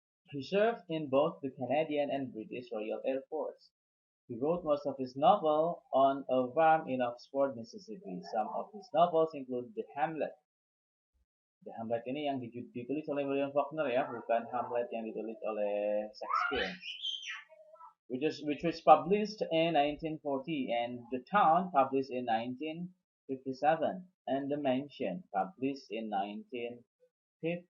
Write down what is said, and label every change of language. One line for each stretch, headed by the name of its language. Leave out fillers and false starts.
English: He served in both the Canadian and British Royal Air Force. He wrote most of his novel on a farm in Oxford, Mississippi. Some of his novels include The Hamlet.
Indonesian: The Hamlet ini yang ditulis oleh William Faulkner ya, bukan Hamlet yang ditulis oleh Shakespeare.
English: Which was published in 1940, and The Town published in 1957, and The Mansion published in 1959.